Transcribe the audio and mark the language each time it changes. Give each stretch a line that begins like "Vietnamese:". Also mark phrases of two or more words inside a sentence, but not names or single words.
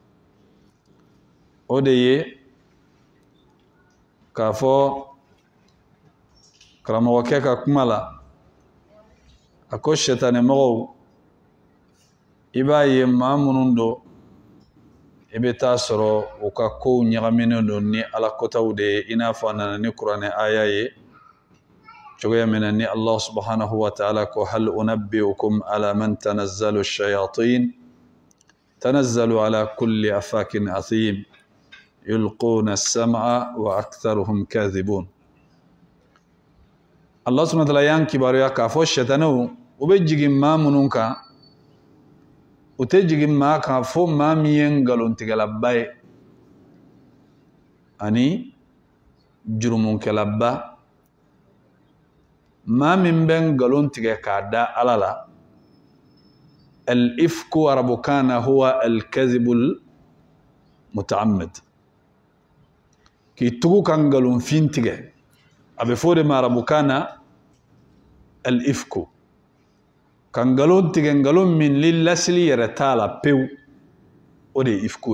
Bambara: o de ye k'a fɔ karamɔgɔkɛ ka kuma la a ko sɛtanɛ mɔgɔw i b'a ye maa minnu don i bɛ taa sɔrɔ u ka kow ɲagaminen don ni ala kotaw de ye i n'a fɔ a nana ni kuranɛ aya ye cogoya min na ni
Arabic: الله سبحانه وتعالى
Bambara: ko
Arabic: هل أنبئكم على من تنزل الشياطين تنزل على كل أفاك أثيم يلقون السمع وأكثرهم كاذبون. الله سبحانه وتعالى
Bambara: yan kibaruya k'a fɔ sɛtanɛw u bɛ jigin maa minnu kan u tɛ jigin maa kan fo maa min ye ngalontigɛlaba ye ani jurumunkɛlaba maa min bɛ ngalon tigɛ k'a da ala la al-ifku arabukan na
Arabic: هو الكذب المتعمد
Bambara: k'i tugu ka ngalonfin tigɛ a bɛ fɔ de ma arabukan na al-ifku ka ngalon tigɛ ngalon min ni lasili yɛrɛ t'a la pewu o de ye ifku